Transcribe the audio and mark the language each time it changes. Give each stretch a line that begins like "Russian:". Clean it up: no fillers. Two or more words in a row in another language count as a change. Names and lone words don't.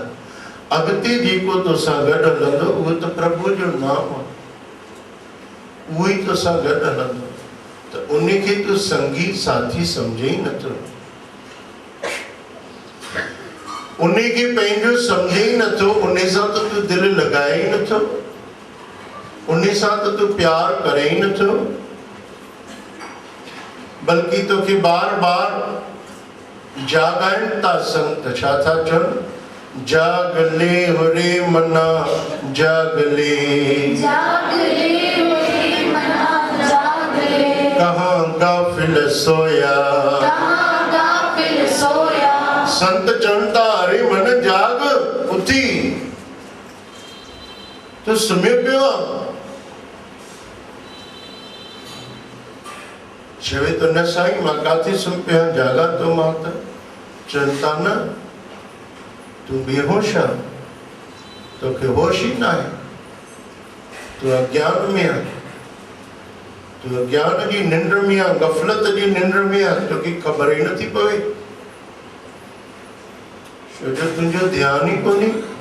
Sindhi: अॻिते जेको तोसां गॾु हलंदो उहो त प्रभु जो नाम आहे, उहो ई तोसां गॾु हलंदो, त उनखे तूं संगी साथी सम्झे ई नथो, उनखे पंहिंजो सम्झे ई नथो, उन सां त तूं दिलि लॻाए ई नथो, उन सां त तूं प्यार करे ई नथो, बल्कि तोखे बार बार जाॻाइनि था संत। छा था चवनि?
Hindi: जागले होरे मना जागले, जागले होरे मना जागले, कहाँ गाफिल सोया, कहाँ गाफिल सोया।
Sindhi: संत चवनि था अरे मन जाग, उथी तूं सुम्हियो पियो आहे। चवे तो न साईं मां काथे सुम्ही पियो आहियां, जागा तो मां त। चवनि था न तूं बेहोश आहे, तोखे होश ई न आहे, तूं अज्ञान में आहे, तूं अज्ञान जी निंड में आहे, गफ़लत जी निंड में आहे, तोखे ख़बर ई नथी पवे, छो जो तुंहिंजो ध्यानु ई कोन्हे।